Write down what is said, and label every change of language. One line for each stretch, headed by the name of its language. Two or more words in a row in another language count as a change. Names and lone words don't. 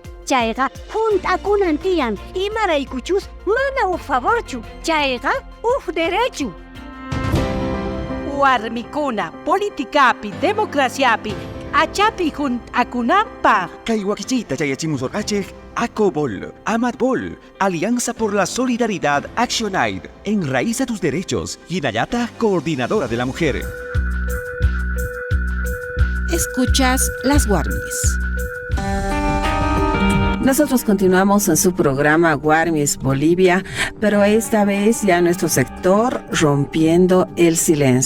Quechua: Chayqa hunt'akunan tiyan. Imaraykuchus mana uq favorchu. Chayqa uq derechu. Warmikuna, politikapi, demokraciapi, achapi hunt'akunanpaq. Kay wakichita chayachimusorqachik ACOBOL, AMATBOL,
Spanish: Alianza por la Solidaridad Action Aid, Enraiza tus derechos, Hinayata, coordinadora de la mujer. Escuchas las Warmis. Nosotros continuamos en su programa Warmis Bolivia, pero esta vez ya nuestro sector Rompiendo el Silencio.